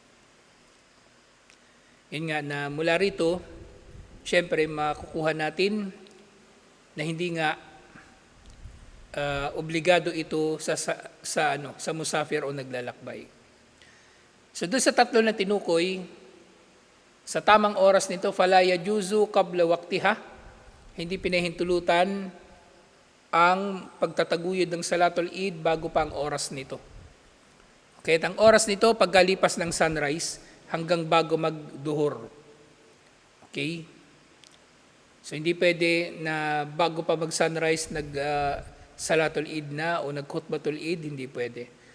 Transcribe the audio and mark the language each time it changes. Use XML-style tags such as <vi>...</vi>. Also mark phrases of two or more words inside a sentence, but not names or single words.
<tl>Yun nga na mula rito, syempre makukuha natin na hindi nga obligado ito sa musafir o naglalakbay. So doon sa 3 na tinukoy, sa tamang oras nito,</tl> <ar>فلا يجوز قبل وقتها,</ar> <tl>hindi pinahintulutan ang pagtataguyod ng</tl> <ar>صلاة العيد</ar> <tl>bago pa ang oras nito. Kaya ang oras nito, pagkalipas ng sunrise, hanggang bago magduhur. Okay? So hindi pwede na bago pa mag-sunrise</tl> <ar>صلاة العيد</ar> <tl>na o nag-</tl> <ar>خطبة العيد,</ar> <tl>hindi pwede.</tl>